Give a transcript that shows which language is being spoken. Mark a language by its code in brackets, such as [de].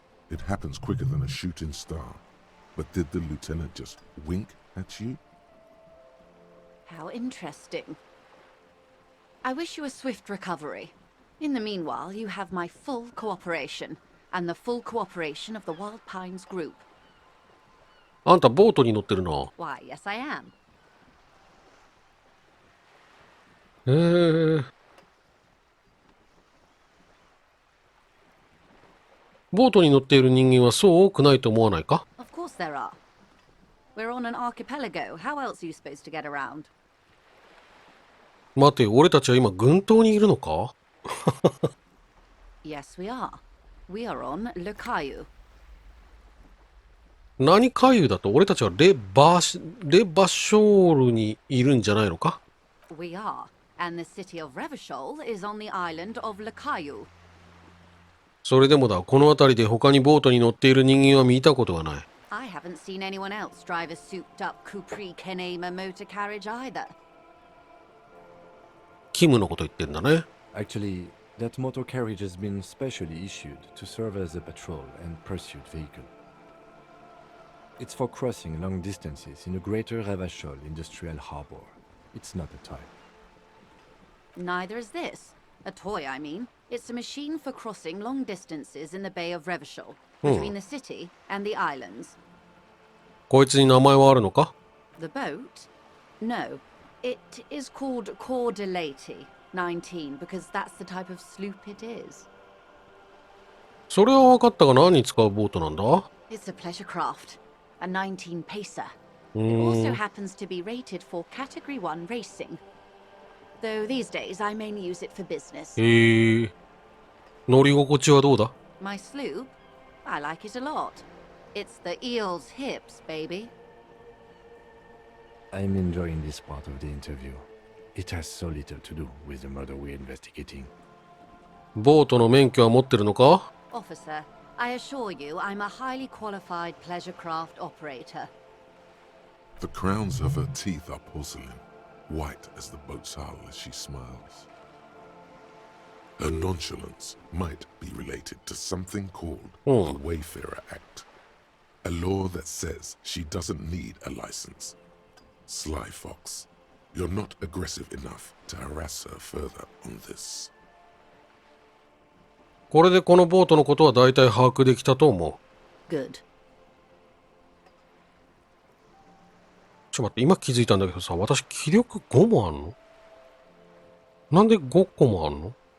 [en] It happens quicker than a shooting star. But did the lieutenant just wink at you? How interesting. I wish you a swift recovery. In the meanwhile, you have my full cooperation, and the full cooperation of the Wild Pines group. [ja] あんたボートに乗ってるな。 [en] Why, yes I am. [ja] ボートに乗っている人間はそう多くないと思わないか？ [en] Of course there are. We're on an archipelago. How else are you supposed to get around? [ja] 待て、俺たちは今群島にいるのか？ [en] Yes, we are. We are on Le Caillou. [ja] 何回遊だと俺たちはレバショールにいるんじゃないのか？ [en] We are. And the city of Revachol is on the island of Le Caillou. [ja] それでもだ、この辺りで他にボートに乗っている人間は見たことがない。 [en] I haven't seen anyone else drive a souped-up Capri Kenema motor carriage either. [ja] キムのこと言ってんだね。 [en] Actually, that motor carriage has been specially issued to serve as a patrol and pursuit vehicle. It's for crossing long distances in the greater Revachol industrial harbor. It's not a toy. Neither is this. A toy, I mean. It's a machine for crossing long distances in the Bay of Revachol, between the city and the islands. [ja] こいつに名前はあるのか？ [en] The boat? No. It is called Cordelati 19 because that's the type of sloop it is. [ja] それは分かったが何に使うボートなんだ？ [en] It's a pleasure craft, a 19 pacer. It also happens to be rated for Category 1 racing. Though these days I mainly use it for business. [ja] 乗り心地はどうだ？ [en] My sloop? I like it a lot. It's the eel's hips, baby. I'm enjoying this part of the interview. It has so little to do with the murder we're investigating. [ja] ボートの免許は持ってるのか？ [en] Officer, I assure you I'm a highly qualified pleasure craft operator. The crowns of her teeth are porcelain, white as the boat's hull as she smiles. Her nonchalance might be related to something called the Wayfarer Act, a law that says she doesn't need a license. Sly Fox, you're not aggressive enough to harass her further on this. [ja] これでこのボートのことは大体把握できたと思う。 [en] Good. [ja] ちょっと待って、今気づいたんだけどさ、私気力5もあんの？なんで5個もあんの？